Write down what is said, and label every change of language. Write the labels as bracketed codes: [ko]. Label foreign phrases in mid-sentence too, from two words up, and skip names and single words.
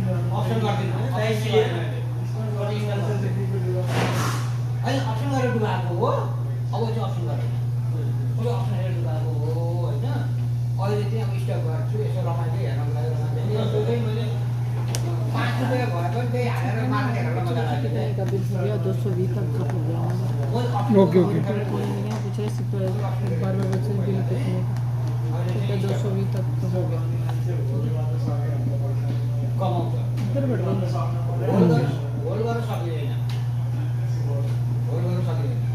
[ne] अप्सन गरिदिनु अहिले अप्सन गरेर डुबाएको हो। अब चाहिँ अप्सन गरेन सबै अप्सन हेरेर डुबाएको हो होइन। अहिले चाहिँ अब स्टक गर्छु यसो रमाइलो हेर्नको लागि रमाइलो मैले 5 रुपियाँ भए पनि त्यही हालेर मार्न हेरेर मजा लाग्छ। [hi] का बिल हो गया 220 तक का हो गया। ओके पूछ रहे इस पर बार बार बच्चे बिल कितने का 220 तक का हो गया। [ne] कमाउँछ [hi] इधर बैठ गए [ne] होल्ड गर्न सकिँदैन होल्ड गर्न सकिँदैन